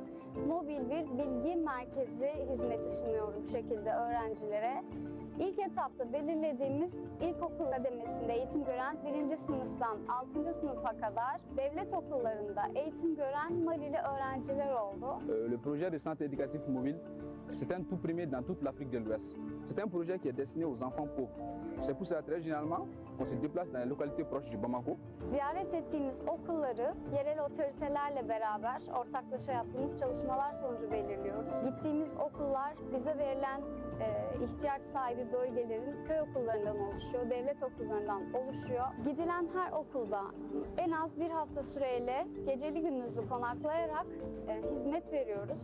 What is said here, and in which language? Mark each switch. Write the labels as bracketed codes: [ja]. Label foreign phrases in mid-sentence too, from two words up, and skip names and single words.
[tr] Mobil bir bilgi merkezi hizmeti sunuyoruz bu şekilde öğrencilere. İlk etapta belirlediğimiz ilkokul kademesinde eğitim gören 1. sınıftan 6. sınıfa kadar devlet okullarında eğitim gören Malili öğrenciler oldu. [fr] Le projet de centre éducatif mobile, c'est un tout premier dans toute l'Afrique de l'Ouest. C'est un projet qui est destiné aux enfants pauvres. C'est pour cela très généralement, on se déplace dans les localités proches du Bamako. [tr] Ziyaret ettiğimiz okulları yerel otoritelerle beraber ortaklaşa yaptığımız çalışmalar sonucu belirliyoruz. Gittiğimiz okullar bize verilen ihtiyaç sahibi bölgelerin köy okullarından oluşuyor, devlet okullarından oluşuyor. Gidilen her okulda en az bir hafta süreyle geceli gündüzlü konaklayarak hizmet veriyoruz.